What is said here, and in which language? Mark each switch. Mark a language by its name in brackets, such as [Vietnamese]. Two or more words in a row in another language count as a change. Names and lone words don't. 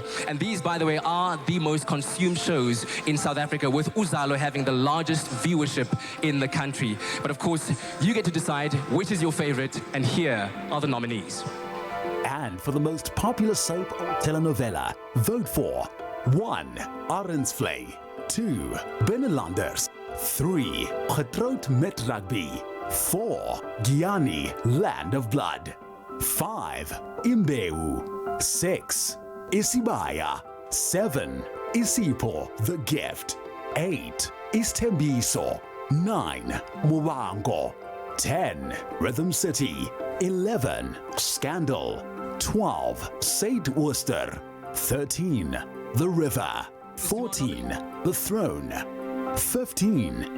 [English] And these, by the way, are the most consumed shows in South Africa, with Uzalo having the largest viewership in the country. But of course, you get to decide which is your favorite, and here are the nominees. And for the most popular soap or telenovela, vote for 1. Arensvlei, 2. Binnenlanders, 3. Getroud met Rugby, 4. Gianni, Land of Blood, 5. Imbeu, 6. Isibaya, 7. Isipo, The Gift, 8. Istembiso, 9. Mubango, 10. Rhythm City, 11. Scandal, 12. Saint Worcester, 13. The River, 14. The Throne, 15.